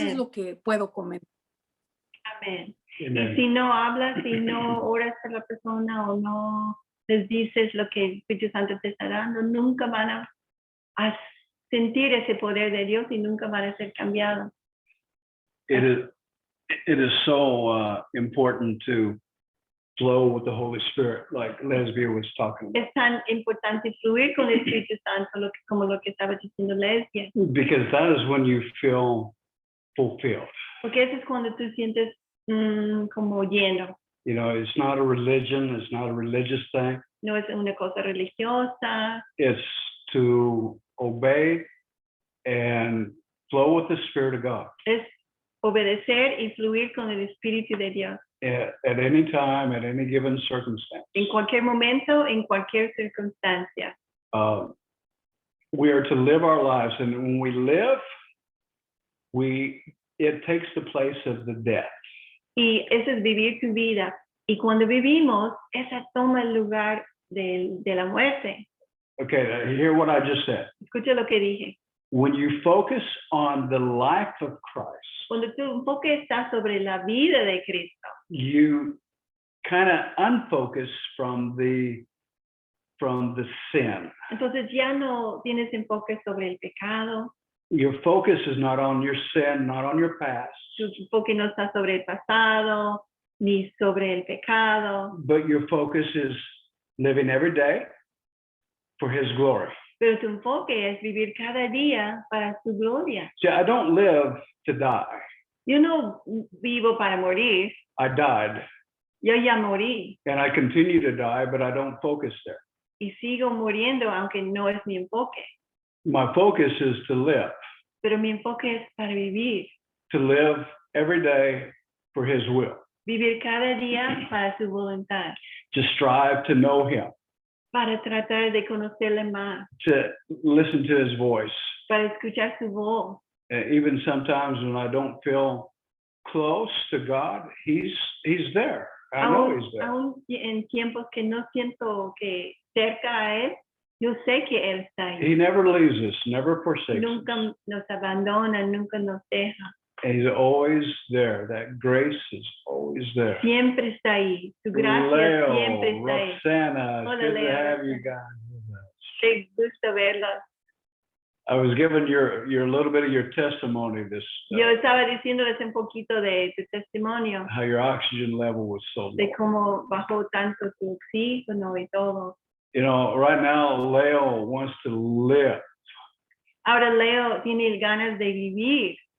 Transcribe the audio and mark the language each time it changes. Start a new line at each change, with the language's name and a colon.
Spanish: Amén. lo que puedo comentar. Amén.
English: Amen.
Spanish: Y si no hablas, si no oras por la persona o no les dices lo que el Espíritu Santo te está dando, nunca van a sentir ese poder de Dios y nunca van a ser cambiados.
English: It is so important to flow with the Holy Spirit, like Lesbia was talking about.
Spanish: Es tan importante fluir con el Espíritu Santo, como lo que estaba diciendo Lesbia,
English: Because that is when you feel fulfilled.
Spanish: porque eso es cuando tú sientes como lleno.
English: You know, it's not a religion, it's not a religious thing.
Spanish: No es una cosa religiosa,
English: It's to obey and flow with the Spirit of God
Spanish: es obedecer y fluir con el Espíritu de Dios.
English: at any time, at any given circumstance.
Spanish: En cualquier momento, en cualquier circunstancia.
English: We are to live our lives, and when we live, it takes the place of the death.
Spanish: Y eso es vivir tu vida. Y cuando vivimos, esa toma el lugar de la muerte.
English: Okay, now hear what I just said.
Spanish: Escucha lo que dije.
English: When you focus on the life of Christ,
Spanish: Cuando tu enfoque está sobre la vida de Cristo,
English: you kind of unfocus from the sin.
Spanish: entonces ya no tienes enfoque sobre el pecado,
English: Your focus is not on your sin, not on your past,
Spanish: tu enfoque no está sobre el pasado, ni sobre el pecado,
English: but your focus is living every day for His glory.
Spanish: pero tu enfoque es vivir cada día para su gloria.
English: See, I don't live to die.
Spanish: Yo no vivo para morir,
English: I died,
Spanish: yo ya morí
English: and I continue to die, but I don't focus there.
Spanish: y sigo muriendo aunque no es mi enfoque,
English: My focus is to live
Spanish: pero mi enfoque es para vivir,
English: every day for His will,
Spanish: vivir cada día para su voluntad,
English: to strive to know Him,
Spanish: para tratar de conocerle más,
English: to listen to His voice.
Spanish: para escuchar su voz.
English: Even sometimes when I don't feel close to God, He's there. I know He's there.
Spanish: Aún en tiempos que no siento que cerca a Él, yo sé que Él está ahí.
English: He never leaves us, never forsakes us.
Spanish: Nunca nos abandona, nunca nos deja.
English: And He's always there. That grace is always there.
Spanish: Siempre está ahí. Su gracia Leo, siempre está ahí. Roxana, Hola,
English: good to Leo. have you guys with us.
Spanish: Qué gusto verlos.
English: I was giving your little bit of your testimony this
Spanish: Yo estaba diciéndoles un poquito de tu testimonio,
English: how your oxygen level was so low.
Spanish: de cómo bajó tanto tu oxígeno y todo.
English: You know, right now Leo wants to live.
Spanish: Ahora Leo tiene ganas de vivir